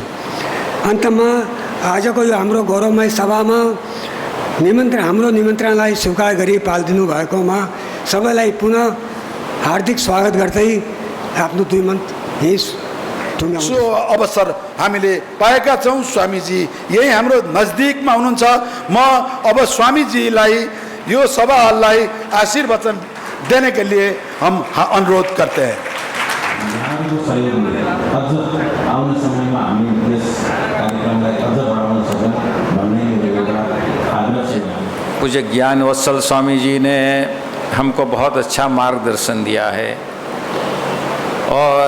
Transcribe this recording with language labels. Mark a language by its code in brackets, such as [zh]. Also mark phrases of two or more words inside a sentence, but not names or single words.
[ne] अन्तमा आजको यो हाम्रो गौरवमय सभामा हाम्रो निमन्त्रणलाई स्वीकार गरी पालिदिनु भएकोमा सबैलाई पुनः हार्दिक स्वागत गर्दै आफ्नो 2 मिनट सो अवसर हामीले पाएका छौँ। स्वामीजी यही हाम्रो नजदीकमा हुनुहुन्छ। म अब स्वामीजीलाई यो सभालाई आशीर्वचन [hi] देने के लिए हम अनुरोध करते हैं। पूज्य ज्ञान वत्सल स्वामी जी ने हमको बहुत अच्छा मार्गदर्शन दिया है और